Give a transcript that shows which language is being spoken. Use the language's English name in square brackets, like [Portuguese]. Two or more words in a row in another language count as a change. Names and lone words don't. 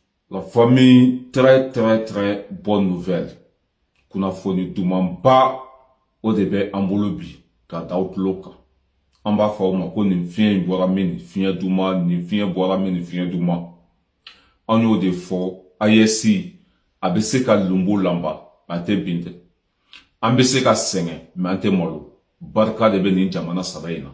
[French] La famille, très bonne nouvelle. [Bambara] Kuna foni dumamba o de bɛ an bolo bi ka da aw tulo kan. An b'a fɔ aw ma ko nin fiɲɛ in bɔra min, nin fiɲɛ duman, nin fiɲɛ bɔra min, nin fiɲɛ duman. An y'o de fɔ AES a bɛ se ka lumbu lamba, an tɛ bin tɛ. An bɛ se ka sɛgɛn, mais an tɛ malo. Barika de bɛ nin jamana saba in na.